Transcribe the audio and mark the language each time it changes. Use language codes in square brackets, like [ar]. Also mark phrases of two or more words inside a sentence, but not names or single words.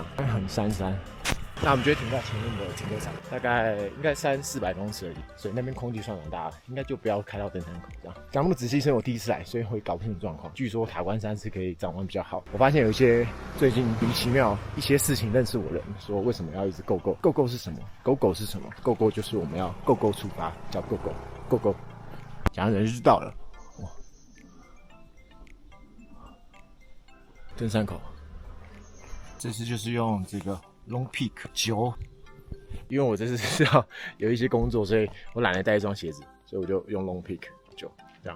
[zh] 很山，那我們就會停在前面的停車場，大概應該300-400公尺而已，所以那邊空地算蠻大的，應該就不要開到登山口這樣。講那麼仔細，是因為我第一次來，所以會搞不清楚狀況。據說塔關山是可以展望比較好。我發現有一些最近離奇妙一些事情認識我的人說，為什麼要一直 [en] Go Go？ Go Go [zh] 是什麼 ？ [en] Go Go [zh] 是什麼 ？ [en] Go Go [zh] 就是我們要 [en] Go Go [zh] 出發，叫 [en] Go Go。 [zh] 講人就知道了。哇，登山口，這次就是用這個 Long Peak 9，因為我這次是要有一些工作，所以我懶得帶一雙鞋子，所以我就用 Long Peak 9這樣。